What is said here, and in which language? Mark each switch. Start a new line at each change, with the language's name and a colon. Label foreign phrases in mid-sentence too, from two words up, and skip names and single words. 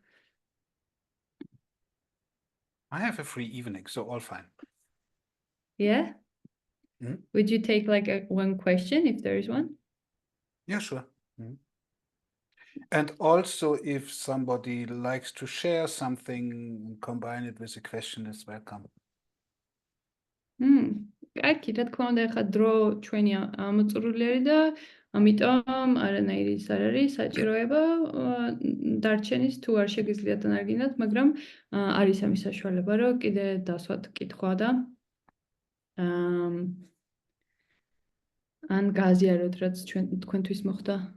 English: I have a free evening, so all fine. Yeah? Mhm. Would you take like one question if there is one? Yeah, sure. Mhm. And also, if somebody likes to share something, combine it with a question, is welcome.
Georgian: კარგი, რა თქმა უნდა, ახლა დრო ჩვენი ამოწურული არის და ამიტომ არანაირი ის არ არის საჭიროება დარჩენის თუ არ შეგიძლიათ დანარგინოთ, მაგრამ არის ამის საშუალება, რომ კიდე დასვათ კითხვა და ან გააზიაროთ, რაც თქვენთვის მოხდა.